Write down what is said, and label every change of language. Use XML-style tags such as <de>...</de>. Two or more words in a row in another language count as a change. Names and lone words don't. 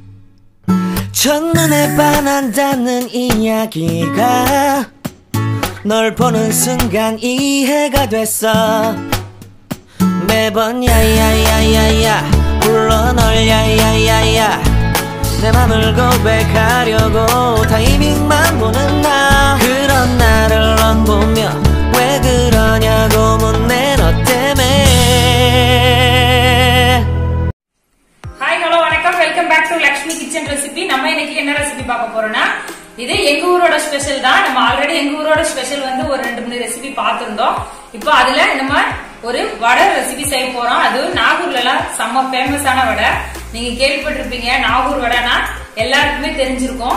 <ko>첫눈에 반한다는 이야기가 널 보는 순간 이해가 됐어 매번 야야야야야 불러 널 야야야야 내 맘을 고백하려고 타이밍만 보는 나 그런 나를 넌 보며 왜 그러냐고 묻네 너 때문에</ko> <en>Hi, hello, வணக்கம். welcome back to Lakshmi Kitchen recipe.</en> <ta>நம்ம இன்னைக்கு என்ன ரெசிபி பார்க்க போறோம்னா இது எங்க ஊரோட ஸ்பெஷல் தான். நம்ம ஆல்ரெடி எங்க ஊரோட ஸ்பெஷல் வந்து ஒரு 2-3 ரெசிபி பார்த்திருந்தோம். இப்போ அதுல நம்ம ஒரு வடை ரெசிபி செய்ய போறோம். அது நாகூர்ல எல்லாம் செம்ம ஃபேமஸான வடை. நீங்க கேள்விப்பட்டிருப்பீங்க நாகூர் வடைனா எல்லாருக்குமே தெரிஞ்சிருக்கும்.</ta>